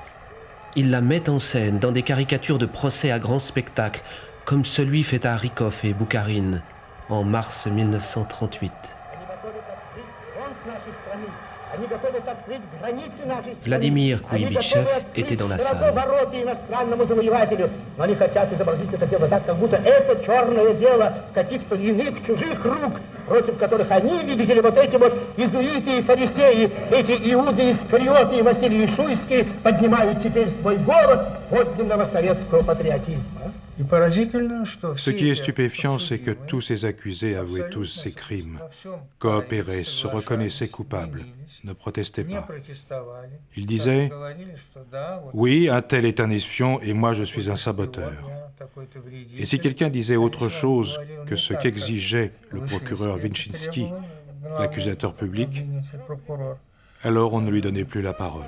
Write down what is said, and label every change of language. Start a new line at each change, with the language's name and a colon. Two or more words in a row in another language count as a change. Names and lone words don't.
French: Il la met en scène dans des caricatures de procès à grand spectacle, comme celui fait à Rykov et Boukharine en mars 1938. Vladimir Kouïbychev était dans la salle.
Russian: Против которых они видели вот эти вот иезуиты и фарисеи, эти Иуды Искариоты и Василий Шуйский поднимают теперь свой голос подлинного советского патриотизма.
French: Ce qui est stupéfiant, c'est que tous ces accusés avouaient tous ces crimes, coopéraient, se reconnaissaient coupables, ne protestaient pas. Ils disaient « Oui, un tel est un espion et moi je suis un saboteur ». Et si quelqu'un disait autre chose que ce qu'exigeait le procureur Vinshinsky, l'accusateur public, alors on ne lui donnait plus la parole.